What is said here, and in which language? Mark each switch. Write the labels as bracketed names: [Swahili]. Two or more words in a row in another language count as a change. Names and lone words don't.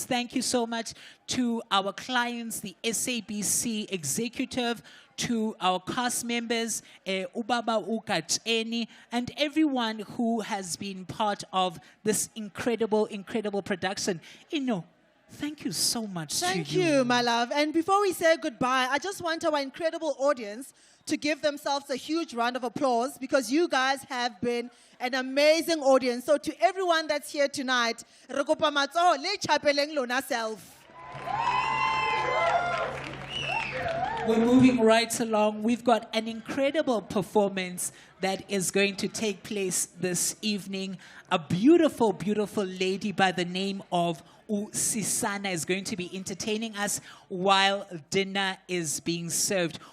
[English] Thank you so much to our clients, the SABC executive, to our cast members, Ubaba Ukacheni, and everyone who has been part of this incredible production. Thank you so much. Thank you, my love. And before we say goodbye, I just want our incredible audience to give themselves a huge round of applause because you guys have been an amazing audience. So to everyone that's here tonight, [Southern Sotho] Rekopa matsoho le chapeleng lona self. [English] We're moving right along. We've got an incredible performance that is going to take place this evening. A beautiful lady by the name of Sisana is going to be entertaining us while dinner is being served.